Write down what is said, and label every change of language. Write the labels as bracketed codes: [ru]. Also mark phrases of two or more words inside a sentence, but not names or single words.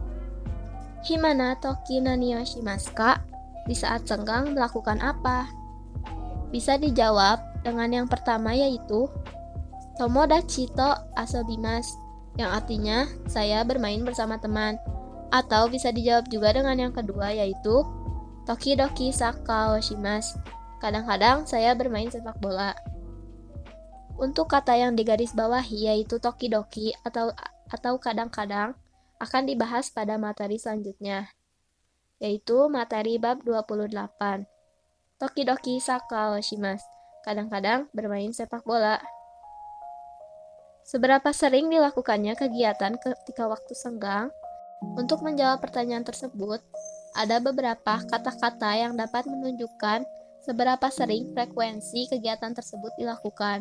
[ja] 暇な時何をしますか? [id] Di saat senggang melakukan apa? Bisa dijawab dengan yang pertama yaitu [ja] 友達と遊びます, [id] yang artinya saya bermain bersama teman. Atau bisa dijawab juga dengan yang kedua yaitu [ja] 時々サッカーをします. [id] Kadang-kadang saya bermain sepak bola. Untuk kata yang digaris bawahi yaitu tokidoki atau kadang-kadang akan dibahas pada materi selanjutnya, yaitu materi bab 28. [ja] 時々サッカーをします. [id] Kadang-kadang bermain sepak bola. Seberapa sering dilakukannya kegiatan ketika waktu senggang? Untuk menjawab pertanyaan tersebut, ada beberapa kata-kata yang dapat menunjukkan seberapa sering frekuensi kegiatan tersebut dilakukan.